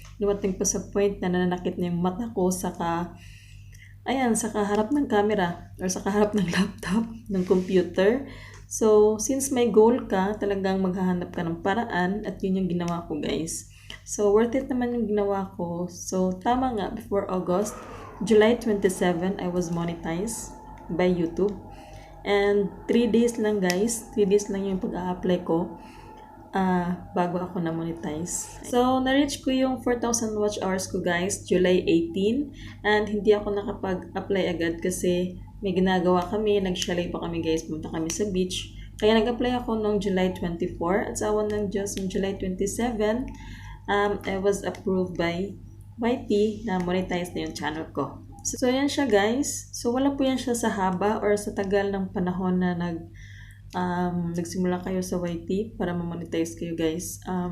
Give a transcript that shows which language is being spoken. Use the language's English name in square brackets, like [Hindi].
[Filipino] Dumating pa sa point na nananakit na yung mata ko, saka, ayan, sa kaharap ng camera or sa kaharap ng laptop, ng computer. So, since may goal ka, talagang maghahanap ka ng paraan at yun yung ginawa ko, guys. [English] So, [Filipino] worth it naman yung ginawa ko. [English] So, [Filipino] tama nga, [English] before August, July 27, I was monetized by YouTube. [Filipino] And 3 days lang, guys. 3 days lang yung pag-a-apply ko bago ako na-monetize. So, na-reach ko yung 4,000 watch hours ko, guys, July 18. And hindi ako nakapag-apply agad kasi may ginagawa kami, nag-chalet pa kami, guys, pumunta kami sa beach. Kaya nag-apply ako noong July 24 at sa awan ng Diyos, noong July 27, [English] I was approved by YT [Filipino] na monetize na yung channel ko. So, yan siya, guys. So, wala po yan siya sa haba or sa tagal ng panahon na nagsimula kayo sa YT para ma-monetize kayo, guys.